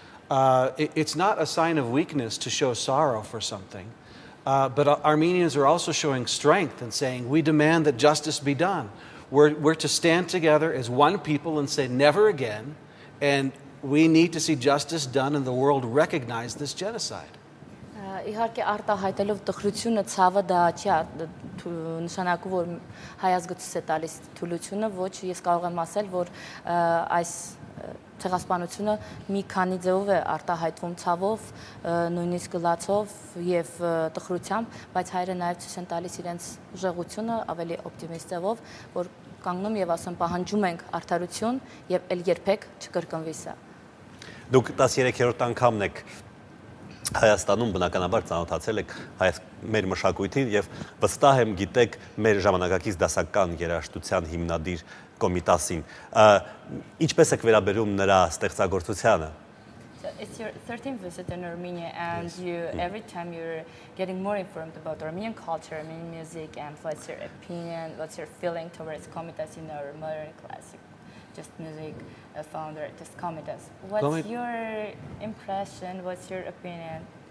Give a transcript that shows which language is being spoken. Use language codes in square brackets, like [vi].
[en] It's not a sign of weakness to show sorrow for something, but Armenians are also showing strength and saying, we demand that justice be done. We're to stand together as one people and say never again, and we need to see justice done and the world recognize this genocide. [hy] Իհարկե արտահայտելով տխրությունը, ցավը դա չի նշանակում որ հայ ազգը ցույց է տալիս թուլությունը, ոչ, ես կարող եմ ասել, որ այս ցեղասպանությունը մի քանի ձևով է արտահայտվում ցավով, նույնիսկ գլացով եւ տխրությամբ, բայց հայերը նաեւ ցույց են տալիս իրենց ուժեղությունը ավելի օպտիմիստ ձևով, որ կանգնում եւ ասում պահանջում ենք արդարություն եւ ել երբեք չկրկնվի սա։ Դուք 13-րդ անգամն եք Հայաստանում բնականաբար ծանոթացել եք մեր մշակույթին եւ վստահ եմ գիտեք մեր ժամանակակից դասական երաժշտության հիմնադիր Կոմիտասին ինչպես եք վերաբերում նրա ստեղծագործությանը [en] It's your 13th visit in Armenia and you every time you're getting more informed about Armenian culture, Armenian music and what's your opinion, what's your feeling towards Komitas in our modern classic just music founder, just Komitas. What's your impression? What's your opinion?